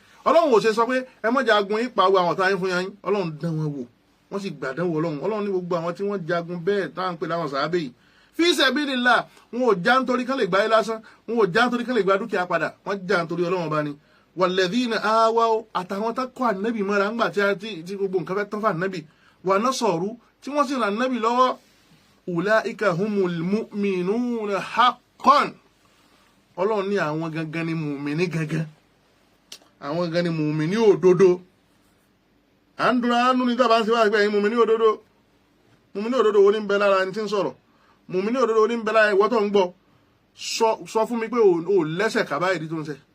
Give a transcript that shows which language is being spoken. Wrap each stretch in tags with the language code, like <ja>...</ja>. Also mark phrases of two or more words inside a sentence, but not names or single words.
<yo>ọlọ́run ò ṣe sọ pé ẹ má jagun yín pa àwọn ọ̀tá yín fún yín, ọlọ́run dán wọn wò, wọ́n sì gbàdánwò ọlọ́run ní gbogbo àwọn tí wọ́n jagun bẹ́ẹ̀ táwọn pè láwọn sàábé yìí</yo> <ar>في سبيل الله,</ar> <yo>wọn ò já nítorí kán lè gbá yín lásán, wọn ò já nítorí kán lè gba dúkìá padà, wọ́n já nítorí ọlọ́run bá ní.</yo> <ar>والذين آووا,</ar> <yo>àtàwọn tá kọ́ ànábì mọ́ra ńgbà tí gbogbo nǹkan fẹ́ tán fún ànábì,</yo> <ar>ونصروا,</ar> <yo>tí wọ́n sì ràn ànábì lọ́wọ́,</yo> <ar>أولئك هم المؤمنون حقا.</ar> <yo>ọlọ́run ní àwọn gangan ni mùmíní gangan, àwọn gangan ni mùmíní òdodo. à ń dúró àánú ní dábàá ń ṣe wá pé ẹ̀yin mùmíní òdodo, mùmíní òdodo wo ní ń bẹ lára ẹni tí ń sọ̀rọ̀, mùmíní òdodo wo ní ń bẹ lára ìwọ tó ń gbọ́. sọ fún mi pé o lẹ́sẹ̀ kàbá ìdí tó ń ṣe.</yo>